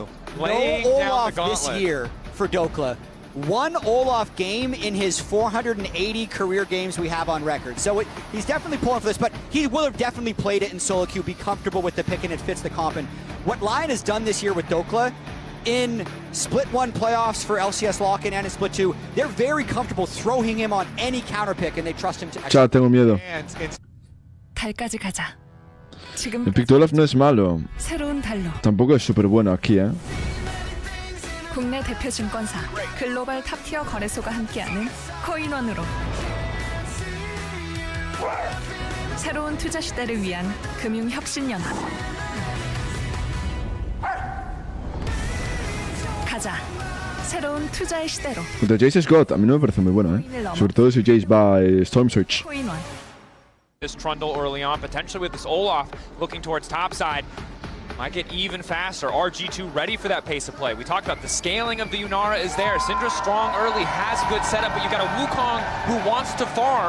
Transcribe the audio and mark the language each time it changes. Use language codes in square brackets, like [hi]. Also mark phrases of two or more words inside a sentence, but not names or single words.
[en] No Olaf this year for Dokla. One Olaf game in his 480 career games we have on record. So he's definitely pulling for this, but he will have definitely played it in SOLOQ, be comfortable with the pick, and it fits the comp. And what Lion has done this year with Dokla, in Split 1 playoffs for LCS lock-in and in Split 2, they're very comfortable throwing him on any counter pick, and they trust him to execute. [es] Ya tengo miedo. [ko] 달까지 가자. [es] El pick de Olaf no es malo. [ko] 새로운 달로. [es] Tampoco es súper bueno aquí, [ko] 국내 대표 증권사 글로벌 탑티어 거래소가 함께하는 코인원으로 새로운 투자 시대를 위한 금융혁신연합. 가자. 새로운 투자의 시대로. [es] Contra Jace Scott, a mí no me parece muy bueno, Sobre todo si Jace va Storm Surge. [ko] 코인원. [en] This Trundle early on, potentially with this Olaf looking towards topside. Might get even faster. RG2 ready for that pace of play. We talked about the scaling of the Yunara is there. Syndra strong early, has a good setup, but you've got a Wukong who wants to farm.